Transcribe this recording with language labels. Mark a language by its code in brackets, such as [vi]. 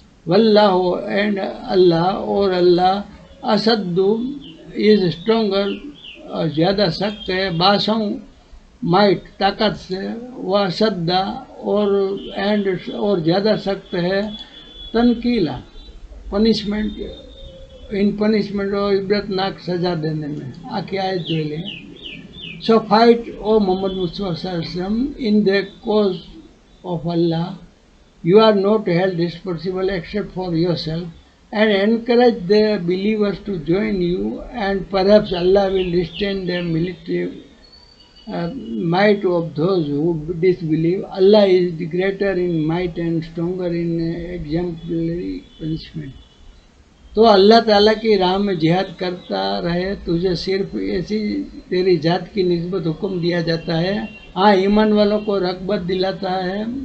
[hi] वल्लाह and अल्लाह, और अल्लाह असद्दु [en] is stronger, [hi] ज़्यादा सख्त है, बासों माइट ताकत से, वह सद्दा और ज़्यादा सख्त है तनकीला पनिशमेंट, [en] in punishment [hi] और इबरतनाक सजा देने में। आखिर आयत जो ले [en] So fight O Muhammad Mustafa in the cause of Allah, you are not held responsible except for yourself, and encourage the believers to join you, and perhaps Allah will restrain the military might of those who disbelieve. Allah is greater in might and stronger in exemplary punishment. [hi] तो अल्लाह ताला की राह में जिहाद करता रहे, तुझे सिर्फ ऐसी तेरी जात की निस्बत हुक्म दिया जाता है। हाँ, ईमान वालों को रग़बत दिलाता है।